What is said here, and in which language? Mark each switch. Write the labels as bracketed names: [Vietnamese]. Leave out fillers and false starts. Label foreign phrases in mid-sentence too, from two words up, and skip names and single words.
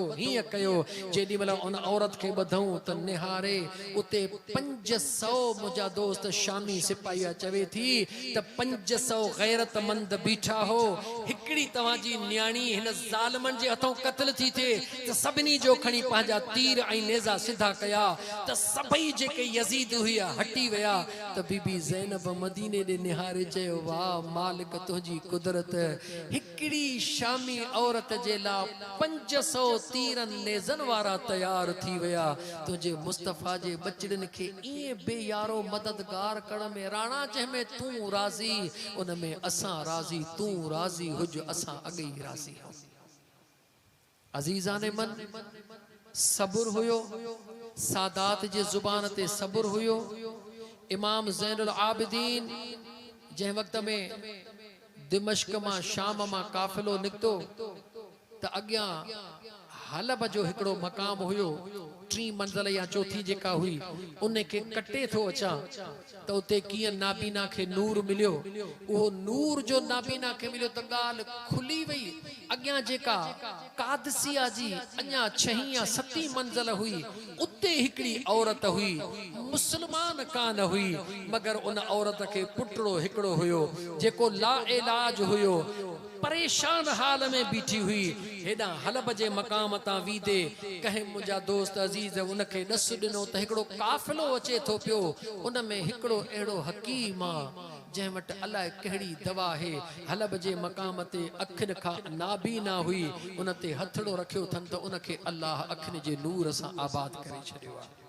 [Sindhi] हिय कयो जेडी मला उन औरत के बधऊं त निहारे उते 500 मुजा दोस्त शामी सिपाही चवे थी त 500 गैरतमंद बीठा हो हिकड़ी तवाजी न्याणी हिन जालमन जे हथों कत्ल थी थे त सभनी जो खणी पांजा तीर ऐं नेजा सिधा कया त सभई जेके यजीद हुआ हटी वया त बीबी ज़ैनब मदीने दे निहारे चयो वाह मालिक तुझी कुदरत हिकड़ी शामी औरत जे ला 500 तीरन नेजन वारा तैयार थी वया तुझे मुस्तफा जे बचड़न के इए बेयारो मददगार करण में राणा जंहिंमें तू राजी उन में असां राजी तू राजी हुज असां अगई राजी हो अजीज़ान मन सब्र हुयो सादात जे जुबान ते सब्र हुयो इमाम ज़ैनुल आबिदीन जंहिं वक्त में दिमश्क मां शाम मां काफ़िलो निकतो त अॻियां हलब जो हिकड़ो मकाम हुयो 3 मंजिल या चौथी जेका हुई उन के कटे थो अचा त उते कीअं नाबीना के नूर मिलियो वो नूर जो नाबीना के मिलियो त गाल खुली वई अॻियां जेका कादसिया जी अञा 6 या 7 मंजिल हुई उते हिकड़ी औरत हुई मुसलमान कान हुई मगर उन औरत के पुटड़ो हिकड़ो हुयो जेको ला इलाज हुयो परेशान हाल में बीठी हुई हेडा हलब जे मकाम ता वीदे कहे मुंजा दोस्त अजीज उनके दस दिनो त हिकड़ो काफिलो अचे थो पियो उन में हिकड़ो एड़ो हकीम जंहिं वटि अलाए कहिड़ी दवा है हलब जे मकाम ते अखिन खां नाबीना हुई उन ते हथड़ो रखियो थन त उनके अल्लाह अखिन जे नूर सां आबाद करे छॾियो